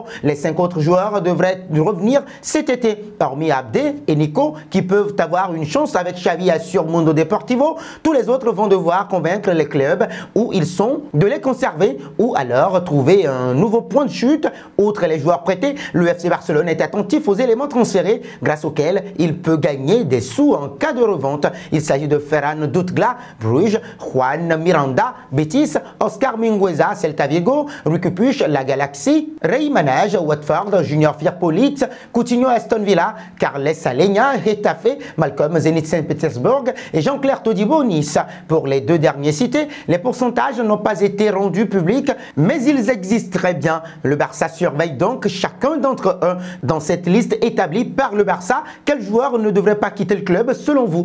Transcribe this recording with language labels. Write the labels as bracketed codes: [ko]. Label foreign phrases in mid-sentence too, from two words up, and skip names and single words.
[fr] Les 5 autres joueurs devraient revenir cet été, hormis Abdé et Nico qui peuvent avoir une chance avec Xavi assure Mundo Deportivo. Tous les autres vont devoir convaincre les clubs où ils sont de les conserver ou alors trouver un nouveau point de chute. Outre les joueurs prêtés, le FC Barcelone est attentif aux éléments transférés grâce auxquels il peut gagner des sous en cas de revente. Il s'agit de Ferran Doutgla, Bruges, Juan Miranda, Betis, Oscar Mingueza, Celta Vigo, Riqui Puig, la Galaxie, Rey Manage, Watford, Junior Firpolitz, Coutinho, Aston Villa, Carles Alenya, Getafe, Malcolm, Zenit Saint-Pétersbourg et Jean-Claire Todibo, Nice. Pour les deux derniers cités, les pourcentages n'ont pas été rendus publics, mais ils existent très bien. Le Barça surveille donc chacun d'entre eux. Dans cette liste établie par le Barça, quel joueur ne devrait pas quitter le club selon vous?